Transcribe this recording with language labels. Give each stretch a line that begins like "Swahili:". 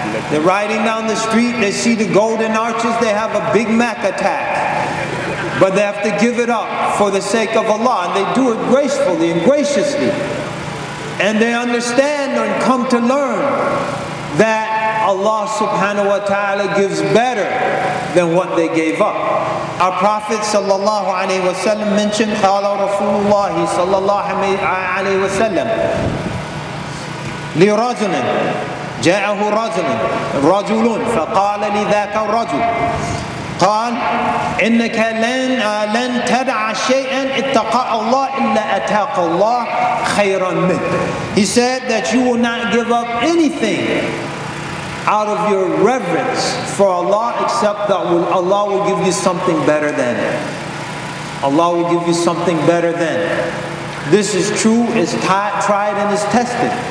English: They're riding down the street, they see the golden arches, they have a Big Mac attack. But they have to give it up for the sake of Allah, and they do it gracefully and graciously. And they understand and come to learn that Allah subhanahu wa ta'ala gives better than what they gave up. Our Prophet sallallahu alayhi wa sallam mentioned,
Arabic: قال رسول الله صلى الله عليه وسلم لرجل جاءه رجل فقال لذاك الرجل قال إنك لن تدع شيئا اتقى الله إلا أتاك الله خيرا منه.
English: He said that you will not give up anything out of your reverence for Allah except that Allah will give you something better than it. Allah will give you something better than it. This is true, it's tried and it's tested.